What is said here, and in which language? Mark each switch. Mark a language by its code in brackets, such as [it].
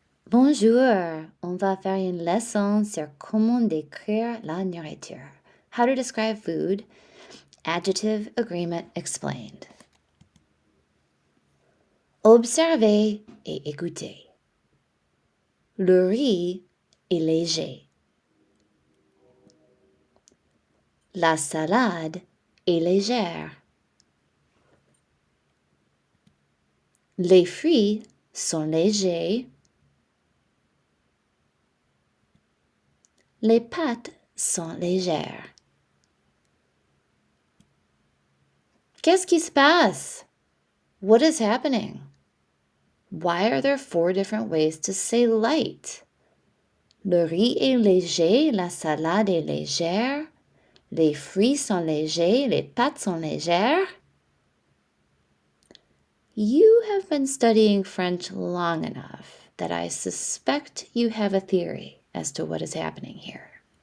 [fr] Bonjour, on va faire une leçon sur comment décrire la nourriture. [en] How to describe food. Adjective agreement explained. [fr] Observez et écoutez. Le riz est léger. La salade est légère. Les fruits sont légers. Les pâtes sont légères. Qu'est-ce qui se passe? [en] What is happening? Why are there 4 different ways to say light? [fr] Le riz est léger, la salade est légère, les fruits sont légers, les pâtes sont légères. [en] You have been studying French long enough that I suspect you have a theory as to what is happening here.